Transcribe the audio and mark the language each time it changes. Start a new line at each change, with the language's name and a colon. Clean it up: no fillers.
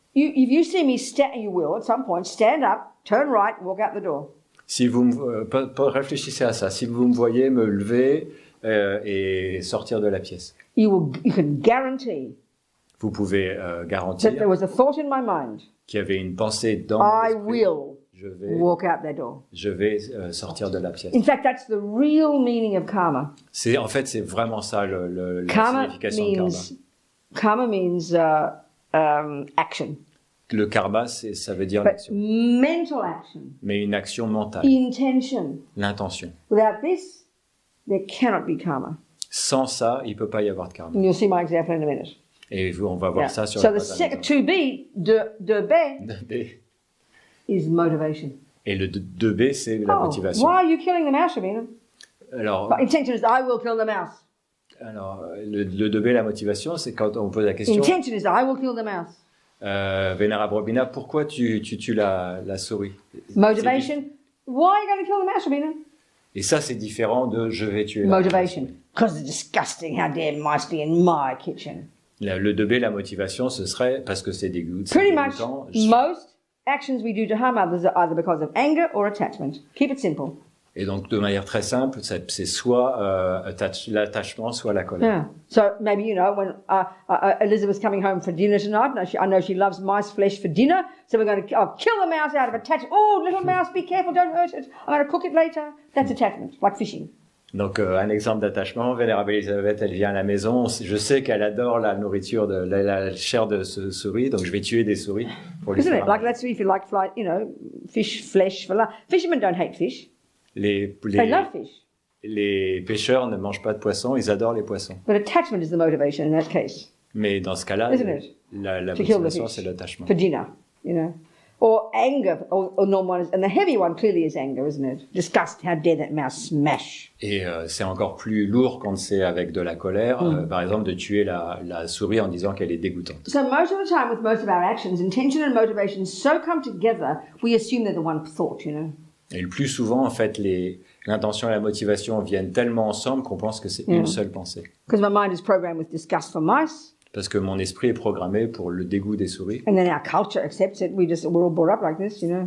English: If you see me you will at some point stand up, turn right, walk out the door.
French: Si vous réfléchissez à ça, si vous me voyez me lever et sortir de la pièce.
English: You can guarantee.
French: Vous pouvez garantir.
English: That there was a thought in my mind.
French: Qu'il y avait une pensée dans mon esprit.
English: I will.
French: Je vais
English: walk out that door.
French: Je vais sortir de la pièce.
English: In fact, that's the real meaning of karma.
French: En fait, c'est vraiment ça la signification de
English: Karma means action.
French: Le karma, ça veut dire l'action.
English: Mental action.
French: Mais une action mentale.
English: Intention.
French: L'intention.
English: Without this, there cannot be karma.
French: Sans ça, il peut pas y avoir de karma.
English: And you'll see my example in a minute.
French: Et on va voir ça sur la page.
English: So the 2B, de B, is motivation.
French: Et le 2B, c'est la motivation.
English: Why are you killing the mouse, Shamina?
French: Alors,
English: intention is I will kill the mouse.
French: Alors, le 2B, la motivation, c'est quand on pose la question.
English: Intention is I will kill the mouse.
French: Vénérable Robina, pourquoi tu tues la souris?
English: Motivation. Why are you going to kill the mouse, Shamina?
French: Et ça, c'est différent de je vais tuer la motivation.
English: Because it's disgusting. How dare mice be in my kitchen?
French: Le 2B, la motivation, ce serait parce que c'est dégoûtant.
English: Pretty much, most actions we do to harm others are either because of anger or attachment. Keep it simple.
French: Et donc, de manière très simple, c'est soit l'attachement, soit la colère.
English: Yeah. So maybe, you know, when Elizabeth's coming home for dinner tonight, I know she loves mice flesh for dinner, so we're going to kill the mouse out of attachment. Oh, little mouse, be careful, don't hurt it. I'm going to cook it later. That's attachment, like fishing.
French: Donc, un exemple d'attachement, Vénérable Elisabeth, elle vient à la maison. Je sais qu'elle adore la nourriture, la chair de souris, donc je vais tuer des souris pour lui
English: Isn't
French: faire
English: it? Like, that's if you like, you know, fish flesh for lunch. Fishermen don't hate fish. They love fish.
French: Les pêcheurs ne mangent pas de poissons, ils adorent les poissons.
English: But attachment is the motivation in that case.
French: Mais dans ce cas-là,
English: Isn't it?
French: la
English: To kill the
French: motivation,
English: fish
French: c'est l'attachement.
English: for dinner, you know. Or anger, or normal one, and the heavy one clearly is anger, isn't it? Disgust, how dare that mouse smash.
French: Et c'est encore plus lourd quand c'est avec de la colère, par exemple de tuer la souris en disant qu'elle est dégoûtante.
English: So most of the time with most of our actions, intention and motivation so come together, we assume they're the one thought, you know.
French: Et le plus souvent, en fait, l'intention et la motivation viennent tellement ensemble qu'on pense que c'est une seule pensée.
English: Because my mind is programmed with disgust for mice.
French: Parce que mon esprit est programmé pour le dégoût des souris.
English: And then our culture accepts it. We're all brought up like this, you know.